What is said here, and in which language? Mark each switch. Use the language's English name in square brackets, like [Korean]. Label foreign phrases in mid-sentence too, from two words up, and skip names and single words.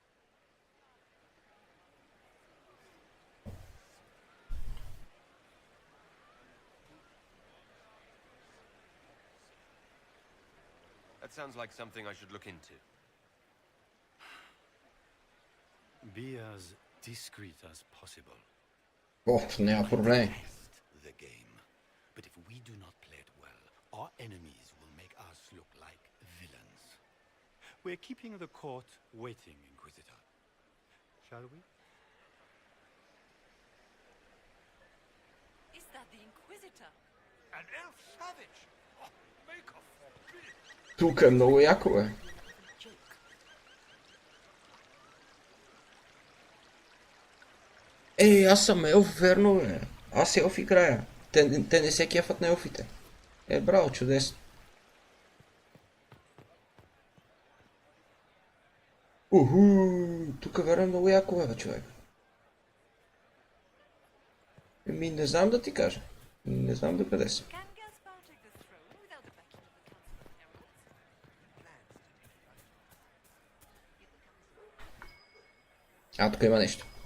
[English] That sounds like something I should look into. Be as discreet as possible. [Bulgarian] О, няма проблеми. [English] Test the game. But if we do not play it well, our enemies will make us look like villains. We're keeping the court waiting, Inquisitor. Shall we? Is that the Inquisitor? An elf savage! Oh, make a forbid! [Bulgarian] Тук е много яко, бе. Ей, аз съм елф, верно, бе. Аз елф играя. Те не се кефат на елфите. Браво, чудесно. Тук верно е много яко, бе, човек. Не знам да ти кажа. Не знам до къде са. [English] Can Gaspard take the throne without the backing of the Council of Heralds? [Bulgarian] Тук има нещо.